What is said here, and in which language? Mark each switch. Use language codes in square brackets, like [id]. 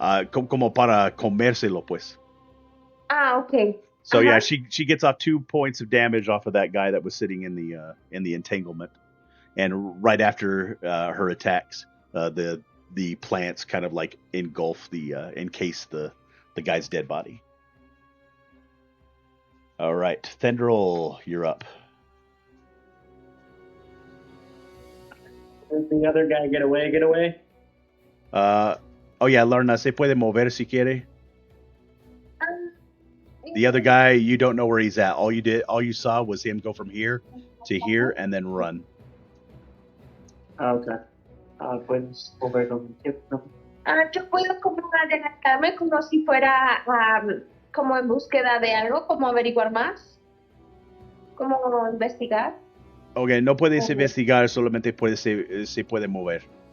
[es] Como para comérselo, pues. Ok. [en] So yeah, she gets off 2 points of damage off of that guy that was sitting in the entanglement, and right after her attacks, the plants kind of like engulf encase the guy's dead body. All right, Thendril, you're up. Did the other guy get away? Oh yeah, [es] Lorna, se puede mover si quiere. [en] The other guy, you don't know where he's at. All you saw was him go from here to here and then run. [es] Okay. Pues moverlo. Yo puedo como adelantarme como si fuera como en búsqueda de algo, como averiguar más, como investigar. Okay, no puedes investigar, solamente se puede mover.